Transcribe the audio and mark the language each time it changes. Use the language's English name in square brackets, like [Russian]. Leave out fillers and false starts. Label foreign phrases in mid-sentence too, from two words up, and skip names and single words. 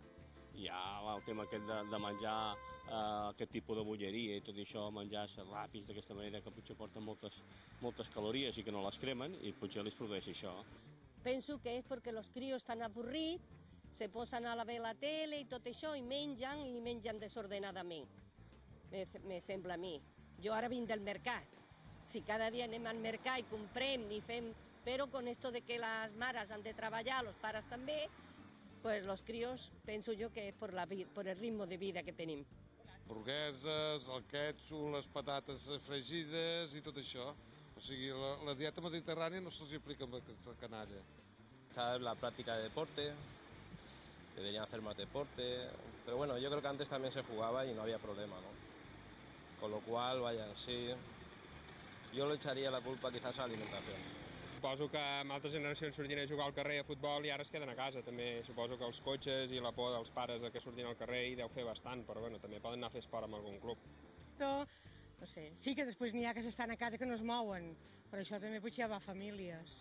[Catalan] Hi ha el tema aquest de menjar aquest tipus de bolleria i tot això, menjar ràpids d'aquesta manera que potser porten moltes calories i que no les cremen i potser les produeix això. Penso que és perquè els crios estan avorrits, se posen a veure la tele i tot això i mengen desordenadament. Me sembla a mi. Jo ara vinc del mercat. Si cada dia anem al mercat i comprem i fem... Però [Spanish] con esto de que [Catalan] les mares han de treballar, els pares també, [Spanish] pues los críos [Catalan] penso jo que és per el ritme de vida que tenim. Hamburgueses, el quètxul, les patates fregides i tot això. O sigui, la dieta mediterrània no se'ls aplica amb aquesta canalla. [Spanish] La práctica de deporte, deberían hacer más deporte, pero bueno, yo creo que antes también se jugaba y no había problema, ¿no? Con lo cual, vaya, sí, yo le echaría la culpa quizás a la alimentación. [Catalan] Suposo que amb altres generacions sortien a jugar al carrer a futbol i ara es queden a casa també. Suposo que els cotxes i la por dels pares de que surtin al carrer hi deu fer bastant, però bueno, també poden anar a fer esport amb algun club. No sé, sí que després n'hi ha que s'estan a casa que no es mouen, però això també potser va a famílies.